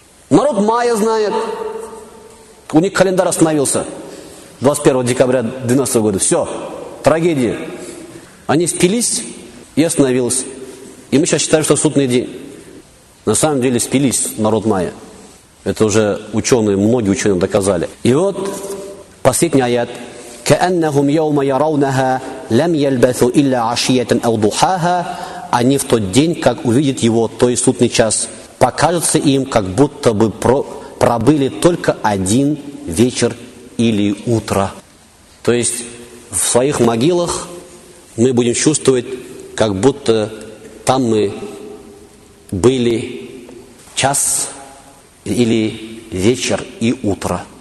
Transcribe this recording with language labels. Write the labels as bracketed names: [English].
[Russian] Народ майя знает. У них календарь остановился. 21 декабря 2012 года. Все. Трагедия. Они спились и остановился. И мы сейчас считаем, что судный день. На самом деле спились народ майя. Это уже ученые, многие ученые доказали. И вот последний аят. [Arabic] كأنهم يوم يرونها لم يلبثوا إلا عشية أو ضحاها. [Russian] Они в тот день, как увидят его, то есть судный час, покажется им, как будто бы пробыли только один вечер или утро. То есть в своих могилах мы будем чувствовать, как будто там мы были час или вечер и утро.